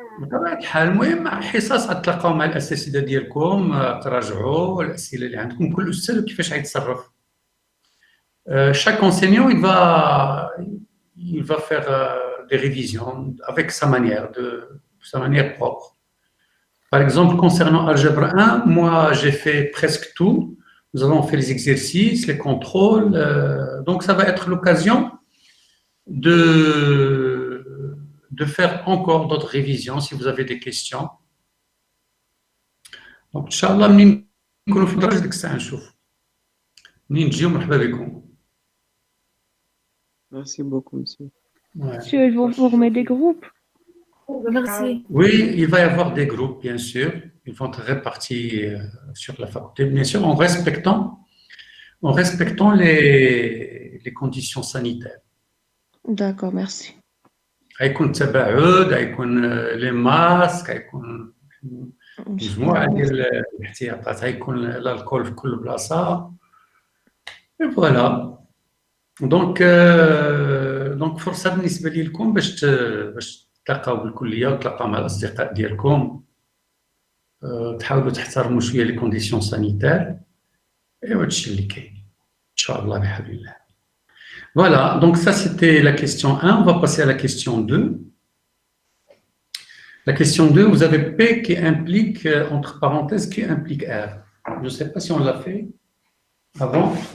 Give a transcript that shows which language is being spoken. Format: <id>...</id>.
<ar>بطبيعة الحال المهم حصص غتلاقاو مع الأساتذة ديالكم، تراجعوا الأسئلة اللي عندكم، كل أستاذ وكيفاش غيتصرف.</ar> <fr>Chaque enseignant, il va faire des révisions avec sa manière propre. Par exemple, concernant Algèbre 1, moi, j'ai fait presque tout. Nous avons fait les exercices, les contrôles. Donc, ça va être l'occasion de faire encore d'autres révisions si vous avez des questions. Donc, Inch'Allah,</fr> <ar>منين نكونوا في درجة ديك الساعة نشوف. منين تجيو مرحبا بكم.</ar> <fr>Merci beaucoup, monsieur. Ouais. Monsieur, ils vont former des groupes. Merci. Oui, il va y avoir des groupes, bien sûr. Ils vont être répartis sur la faculté, bien sûr, en respectant les conditions sanitaires. D'accord, merci.</fr> <ar>غيكون التباعد، غيكون لي ماسك، غيكون مجموعة ديال الاحتياطات، غيكون الكول في كل بلاصة.</ar> <fr>Et voilà.</fr> <ar>دونك فرصة بالنسبة لكم باش تلاقاو بالكلية وتلاقاو مع الأصدقاء ديالكم، تحاولوا تحترموا شوية</ar> <fr>لي كونديسيون سانيتير،</fr> <ar>ايوا هادشي اللي كاين إن شاء الله بحول الله.</ar> <fr>Voilà, donc ça c'était la question 1. On va passer à la question 2. La question 2, vous avez P qui implique, entre parenthèses, qui implique R. Je ne sais pas si on l'a fait avant.</fr>